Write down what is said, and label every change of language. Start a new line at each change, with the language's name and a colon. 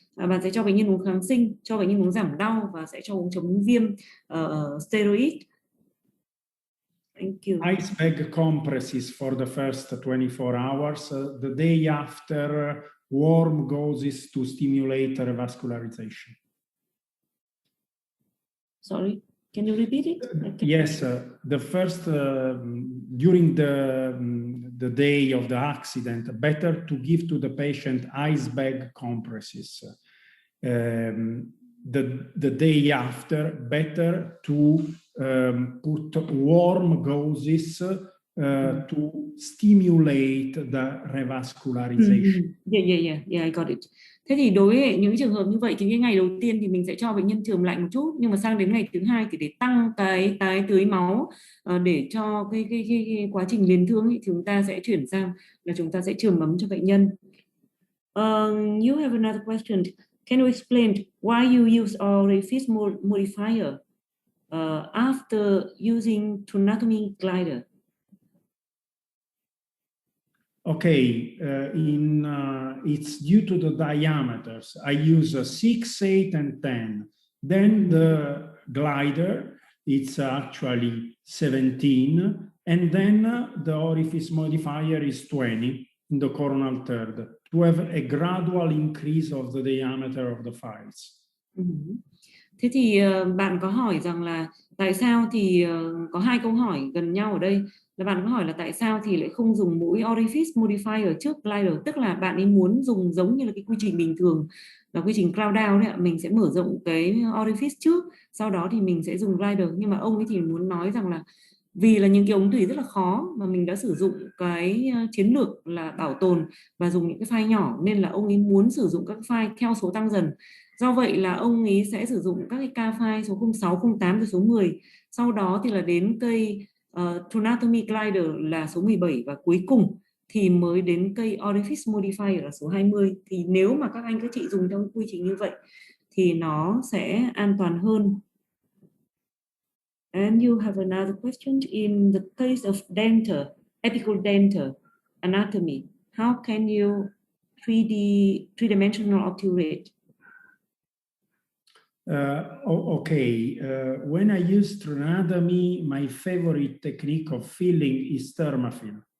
Vietnamese: Bạn sẽ cho bệnh nhân uống kháng sinh, cho bệnh nhân uống giảm đau và sẽ cho uống chống viêm steroid.
English: Thank you. Ice bag compresses for the first 24 hours. The day after, warm gauzes to stimulate revascularization. Sorry, can you repeat it? Yes, the first during the day of the accident, better to give to the patient ice bag compresses. The day after, better to put warm gauzes to stimulate the revascularization. Yeah, I got it.
Vietnamese: Thế thì đối với những trường hợp như vậy thì cái ngày đầu tiên thì mình sẽ cho bệnh nhân chườm lạnh một chút, nhưng mà sang đến ngày thứ hai thì để tăng cái tái tưới máu để cho cái quá trình liền thương thì chúng ta sẽ chuyển sang là chúng ta sẽ chườm ấm cho bệnh nhân.
English: You have another question. Can you explain why you use orifice modifier after using anatomy glider? Okay, it's due to the diameters. I use 6, 8, and 10. Then the glider, it's actually 17. And then the orifice modifier is 20 in the coronal third to have a gradual increase of the diameter of the files.
Vietnamese: Thế thì bạn có hỏi rằng là tại sao thì có hai câu hỏi gần nhau ở đây. Là bạn có hỏi là tại sao thì lại không dùng mũi orifice modifier trước glider, tức là bạn ấy muốn dùng giống như là cái quy trình bình thường là quy trình cloud down đấy ạ, mình sẽ mở rộng cái orifice trước, sau đó thì mình sẽ dùng glider. Nhưng mà ông ấy thì muốn nói rằng là vì là những cái ống tủy rất là khó mà mình đã sử dụng cái chiến lược là bảo tồn và dùng những cái file nhỏ, nên là ông ấy muốn sử dụng các file theo số tăng dần. Do vậy là ông ấy sẽ sử dụng các cái ca file số 06, 08 rồi số 10. Sau đó thì là đến cây anatomy glider là số 17 và cuối cùng thì mới đến cây orifice modifier là số 20. Thì nếu mà các anh các chị dùng trong quy trình như vậy thì nó sẽ an toàn hơn.
English: And you have another question. In the case of dental, apical dental anatomy, how can you three-dimensional obturate? Okay, when I use sternotomy, my favorite technique of filling is thermafil.